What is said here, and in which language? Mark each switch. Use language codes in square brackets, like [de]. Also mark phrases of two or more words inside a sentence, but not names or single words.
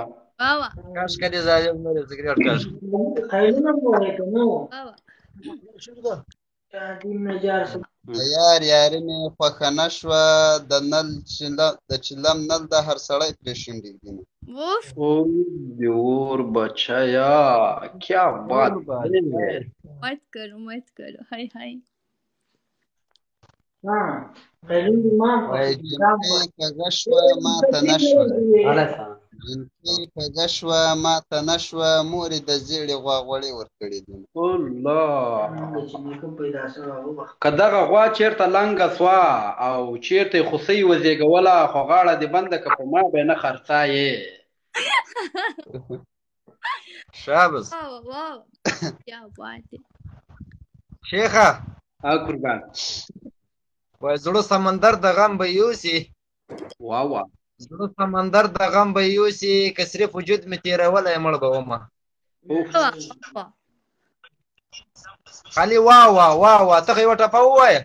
[ps] واه واه کاش کدي ظالم نه لري سګریټ کاش واه واه د یار یاري مې خوښه نه شوه د چلم نل د هر سړی پرې شونډې ږدي اوف [ur] او دیور بچیا کیا بات ہے مت کرو هاي هاي [ps] وای جنکۍ کږه شوه ماته نه شوه جنکۍ کږه شوه ماته نه شوه مور یې د زیړې غواغوړې ورکړې دي الله که دغه غوا چیرته لنګه سوه او چیرته یې خوسۍ وزېږوله خو غاړه دې بنده که په ما به نه خرڅایې شابس [ur] واو واو کیا بات ہے [ps] شیخه قربان وای زړه سمندر د غم به یوسي واه واه زړه سمندر د غم به یوسي که صرف وجود مې تېرولی مړ به ومه اوف واه واه خالي واه واه واه واه ته خو یوه ټپه ووایه